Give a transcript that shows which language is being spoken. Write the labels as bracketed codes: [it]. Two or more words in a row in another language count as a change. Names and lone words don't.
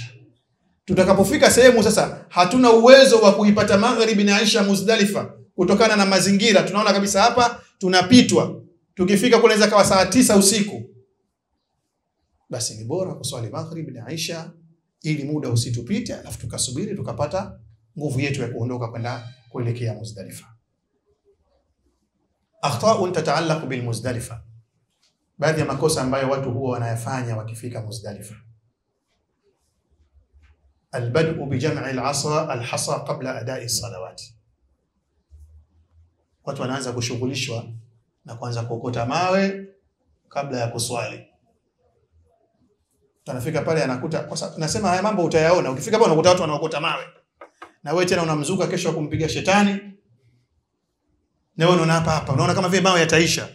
[sw] Tutakapofika sehemu sasa hatuna uwezo wa kuipata maghrib na Isha Muzdalifa kutokana na mazingira, tunaona kabisa hapa tunapitwa, tukifika kule inaweza kawa saa 9 usiku, basi ni bora kuswali maghrib na Isha ili muda usitupite, alafu tukasubiri tukapata nguvu yetu ya kuondoka kwenda kuelekea Muzdalifa. [ar] أخطاء تتعلق بالمزدلفة, [sw] baadhi ya makosa ambayo watu huwa wanayafanya wakifika Muzdalifa. [ar] البدء بجمع الحصى قبل أداء الصلوات. [sw] Watu wanaanza kushughulishwa na kuanza kuokota mawe kabla ya kuswali. Tunafika pale anakuta, kwa sababu nasema haya mambo utayaona ukifika pale, unakuta watu wanaokota mawe na wewe tena unamzuka kesho kumpiga shetani, na wewe unaona hapa unaona kama vile mawe yataisha.